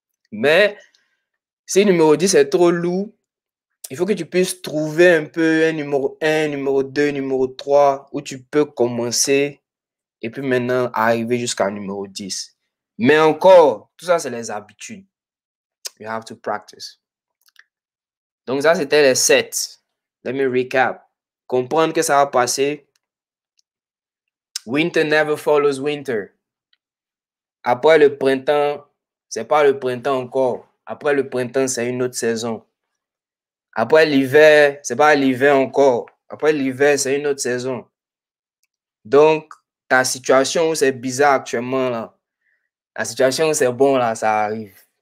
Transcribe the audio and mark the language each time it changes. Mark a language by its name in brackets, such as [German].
[French] Mais si le numéro 10 est trop lourd, il faut que tu puisses trouver un peu un numéro 1, numéro 2, numéro 3, où tu peux commencer et puis maintenant arriver jusqu'à numéro 10. Mais encore, tout ça, c'est les habitudes. [English] You have to practice. [French] Donc ça, c'était les 7. [English] Let me recap. [French] Comprendre que ça va passer. [English] Winter never follows winter. [French] Après le printemps, c'est pas le printemps encore. Après le printemps, c'est une autre saison. Après l'hiver, c'est pas l'hiver encore. Après l'hiver, c'est une autre saison. Donc, ta situation où c'est bizarre actuellement, là, la situation où c'est bon, là, ça arrive.